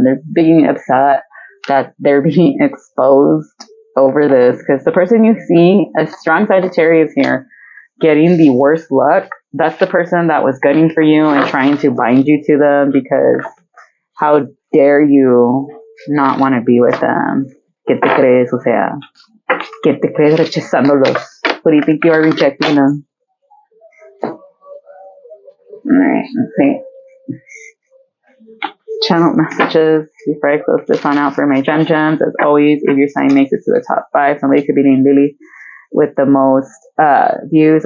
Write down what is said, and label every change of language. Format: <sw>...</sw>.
<en>And they're being upset that they're being exposed over this because the person you see, a strong Sagittarius here, getting the worst luck, that's the person that was gunning for you and trying to bind you to them because how dare you not want to be with them?</en> <es>¿Qué te crees? O sea, ¿qué te crees rechazándolos?</es> <en>What do you think you are rejecting them? Alright, let's see. Channel messages before I close this one out for my gems. As always, if your sign makes it to the top 5, somebody could be named Lily with the most views.</en>